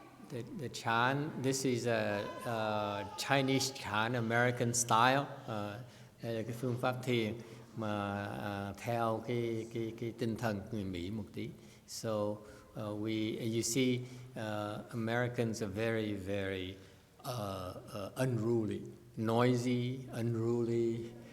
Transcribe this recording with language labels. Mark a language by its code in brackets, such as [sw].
[en] The chant, this is a Chinese chant, American style. [vi] Đây là cái phương pháp thiền mà theo cái tinh thần người Mỹ một tí. [en] So you see, Americans are very, very unruly, noisy, unruly.